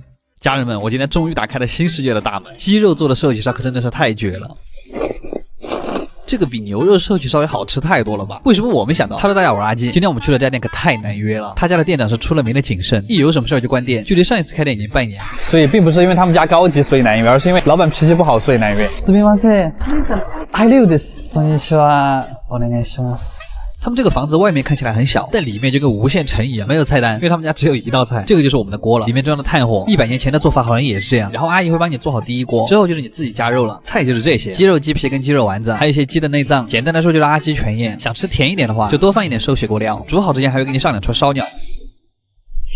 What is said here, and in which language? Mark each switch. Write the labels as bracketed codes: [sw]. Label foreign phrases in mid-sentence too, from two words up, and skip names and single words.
[zh] 家人们，我今天终于打开了新世界的大门，鸡肉做的寿喜烧可真的是太绝了。这个比牛肉寿喜烧也好吃太多了吧？为什么我没想到？Hello，大家，我是阿基。今天我们去了这家店可太难约了，他家的店长是出了名的谨慎，一有什么事儿就关店，距离上一次开店已经半年。所以并不是因为他们家高级所以难约，而是因为老板脾气不好所以难约。 [ja] すみません。はい、です。こんにちは。お願いします。 [zh] 他们这个房子外面看起来很小，但里面就跟无限城一样，没有菜单，因为他们家只有一道菜，这个就是我们的锅了，里面装的炭火，100年前的做法好像也是这样。然后阿姨会帮你做好第一锅，之后就是你自己加肉了，菜就是这些，鸡肉、鸡皮跟鸡肉丸子，还有一些鸡的内脏，简单来说就是阿鸡全宴。想吃甜一点的话，就多放一点收血锅料，煮好之前还会给你上2串烧鸟。